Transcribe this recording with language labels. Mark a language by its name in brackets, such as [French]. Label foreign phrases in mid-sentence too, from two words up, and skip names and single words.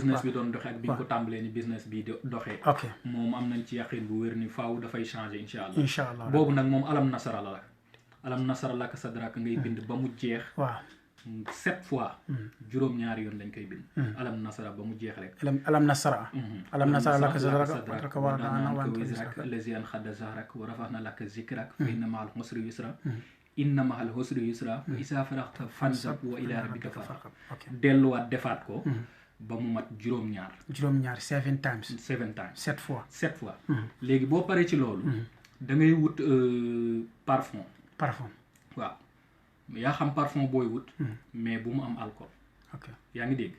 [Wolof] business bi doon doxee ak bi nga ko tàmbalee ni business bi doxee ok moom am nañ ci yaqin bu wér ni faaw dafay changer [Arabic] إن شاء الله [Wolof] boobu nag moom [Arabic] ألم نشرح [Wolof] la [Arabic] ألم نشرح لك صدرك [Wolof] ngay bind ba mu jeex waaw 7 fois juróom-ñaari yoon lañ koy bind alam nasara ba mu jeex rek [Arabic] ألم نشرح ألم نشرح لك صدرك و وضعنا الذي أنقض ظهرك ورفعنا لك ذكرك فإن مع العسر يسرا إن مع العسر يسرا فإذا فرغت فانصب وإلى ربك فارغب [Wolof] delluwaat defaat ko ba mu mat juróom-ñaar 7 times 7 fois léegi boo paree ci loolu da ngay wut parfum waaw yaa xam parfum booy wut mais bu mu am alcool yaa ngi dégg